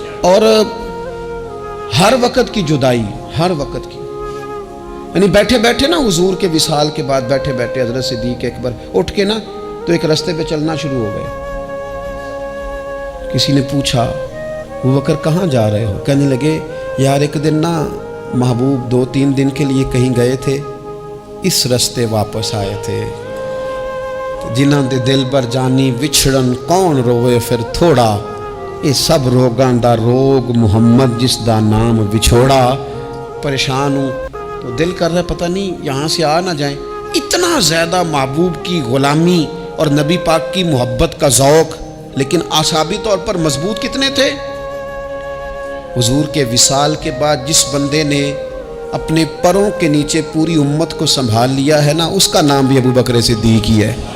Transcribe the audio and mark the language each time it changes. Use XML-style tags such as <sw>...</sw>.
<ur>اور ہر وقت کی جدائی، ہر وقت کی، یعنی بیٹھے بیٹھے نا حضور کے وصال کے بعد بیٹھے بیٹھے حضرت صدیق اکبر اٹھ کے نا تو ایک رستے پہ چلنا شروع ہو گئے. کسی نے پوچھا ابو بکر کہاں جا رہے ہو؟ کہنے لگے یار ایک دن نا محبوب 2-3 دن کے لیے کہیں گئے تھے، اس رستے واپس آئے تھے.</ur> <pa>جنہاں دے دل بر جانی وچھڑن کون روے پھر تھوڑا، یہ سب روگاں دا روگ محمد جس دا نام وچھوڑا.</pa> <ur>پریشان ہوں تو دل کر رہا ہے پتہ نہیں یہاں سے آ نہ جائیں. اتنا زیادہ محبوب کی غلامی اور نبی پاک کی محبت کا ذوق، لیکن اعصابی طور پر مضبوط کتنے تھے. حضور کے وصال کے بعد جس بندے نے اپنے پروں کے نیچے پوری امت کو سنبھال لیا ہے نا، اس کا نام بھی ابو بکر صدیق ہی ہے.</ur>